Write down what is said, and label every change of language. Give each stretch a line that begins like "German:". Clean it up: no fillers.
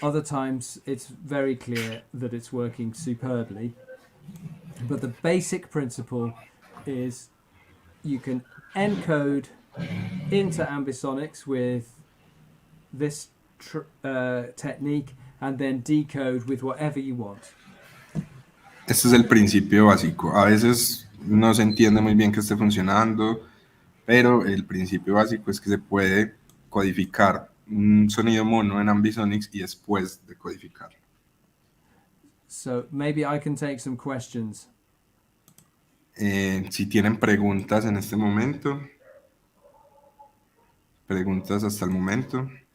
English: Other times it's very clear that it's working superbly. But the basic principle is you can encode into ambisonics with this technique and then decode with whatever you want.
Spanish: Este es el principio básico. A veces no se entiende muy bien que esté funcionando, pero el principio básico es que se puede codificar un sonido mono en ambisonics y después decodificarlo.
English: So maybe I can take some questions.
Spanish: Si tienen preguntas en este momento, preguntas hasta el momento.